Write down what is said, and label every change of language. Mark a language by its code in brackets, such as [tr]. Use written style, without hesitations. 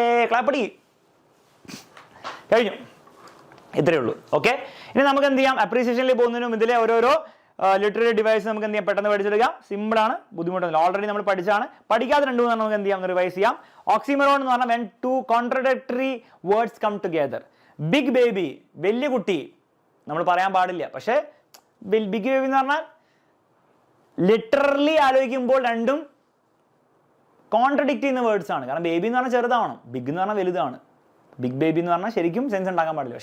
[ml] ക്ലാപ്പടി കഴിഞ്ഞു. ഇത്രയേ ഉള്ളൂ. ഓക്കെ, ഇനി നമുക്ക് എന്ത് ചെയ്യാം? അപ്രീസിയേഷനിൽ പോകുന്നതിനും ഇതിലെ ഓരോരോ ലിറ്റററി ഡിവൈസ് നമുക്ക് എന്ത് ചെയ്യാം? പെട്ടെന്ന് പഠിച്ചെടുക്കാം. സിമ്പിളാണ്, ബുദ്ധിമുട്ടൊന്നുമില്ല. ഓൾറെഡി നമ്മൾ പഠിച്ചാണ്. പഠിക്കാതെ രണ്ടു മൂന്നെണ്ണം നമുക്ക് എന്ത് ചെയ്യാം? റിവൈസ് ചെയ്യാം. [en] oxymoron [ml] എന്ന് പറഞ്ഞാൽ [en] when two contradictory words come together. [ml] Big baby, വലിയ കുട്ടി നമ്മൾ പറയാൻ പാടില്ല. പക്ഷേ ബിഗ് ബേബി എന്ന് പറഞ്ഞാൽ ലിറ്ററലി ആലോചിക്കുമ്പോൾ രണ്ടും കോൺട്രഡിക്റ്റ് ചെയ്യുന്ന വേർഡ്സ് ആണ്. കാരണം ബേബി എന്ന് പറഞ്ഞാൽ ചെറുതാണ്, ബിഗ് എന്ന് പറഞ്ഞാൽ വലുതാണ്. ബിഗ് ബേബി എന്ന് പറഞ്ഞാൽ ശരിക്കും സെൻസ് ഉണ്ടാക്കാൻ പാടില്ല.